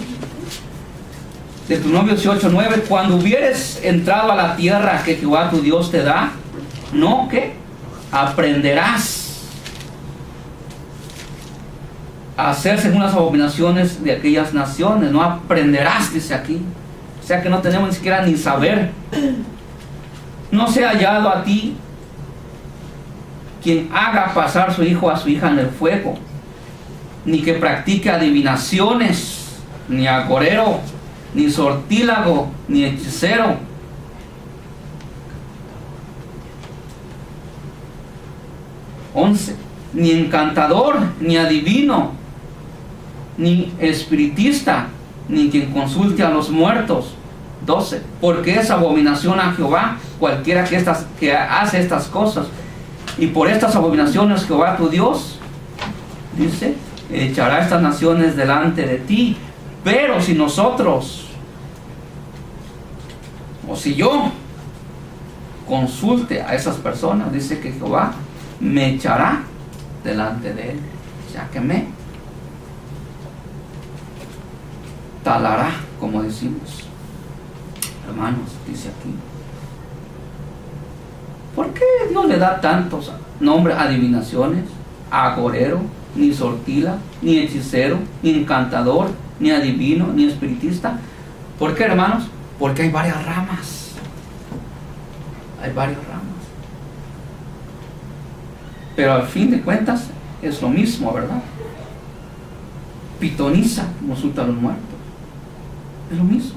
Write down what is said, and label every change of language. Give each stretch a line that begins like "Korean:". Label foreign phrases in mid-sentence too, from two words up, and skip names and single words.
Spanish: Deuteronomio 18:9, cuando hubieres entrado a la tierra que Jehová tu Dios te da, no que aprenderás a hacer según las abominaciones de aquellas naciones. No aprenderás, dice aquí. O sea que no tenemos ni siquiera ni saber. No sea hallado a ti quien haga pasar su hijo a su hija en el fuego, ni que practique adivinaciones, ni agorero, ni sortílago, ni hechicero. 11. Ni encantador, ni adivino, ni espiritista, ni quien consulte a los muertos. 12. Porque es abominación a Jehová cualquiera que hace estas cosas. Y por estas abominaciones Jehová tu Dios, dice, echará estas naciones delante de ti. Pero si nosotros, o si yo consulte a esas personas, dice que Jehová me echará delante de él. O sea que me talará, como decimos. Hermanos, dice aquí. ¿Por qué no le da tantos nombres a adivinaciones, a agorero, ni sortila, ni hechicero, ni encantador, ni adivino, ni espiritista? ¿Por qué, hermanos? Porque hay varias ramas. Hay varias ramas. Pero al fin de cuentas es lo mismo, ¿verdad? Pitoniza, consulta a los muertos. Es lo mismo.